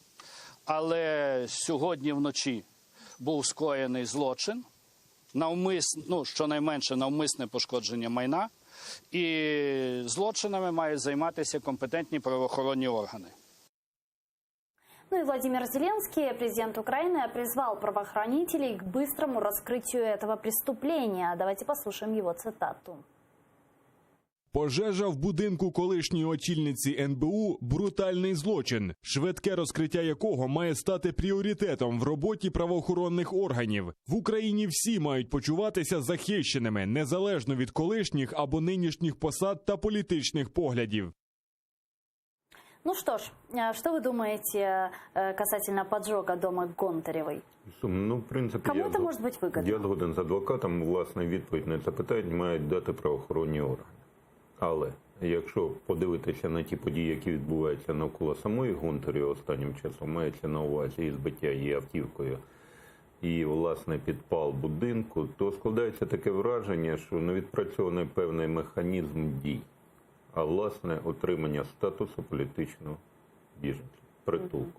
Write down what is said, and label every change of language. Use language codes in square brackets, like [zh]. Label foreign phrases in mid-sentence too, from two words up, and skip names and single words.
[uk] Але сьогодні вночі був скоєний злочин, щонайменше навмисне пошкодження майна, і злочинами мають займатися компетентні правоохоронні органи. [ru] Ну и Владимир Зеленский, президент Украины, призвал правоохранителей к быстрому раскрытию этого преступления. Давайте послушаем его цитату. [uk] Пожежа в будинку колишньої очільниці НБУ – брутальний злочин, швидке розкриття якого має стати пріоритетом в роботі правоохоронних органів. В Україні всі мають почуватися захищеними, незалежно від колишніх або нинішніх посад та політичних поглядів. [ru] Ну что ж, что вы думаете касательно поджога дома Гонтаревой? [uk] Ну, в принципі, [ru] Кому это может быть выгодно? [uk] Я згоден з адвокатом, власне, відповідь на це питання мають дати правоохоронні органи. Але якщо подивитися на ті події, які відбуваються навколо самої Гонтаревої останнім часом, мається на увазі і збиття її автівкою, і, власне, підпал будинку, то складається таке враження, що не відпрацьований певний механізм дій, а, власне, отримання статусу політичного біженця, притулку.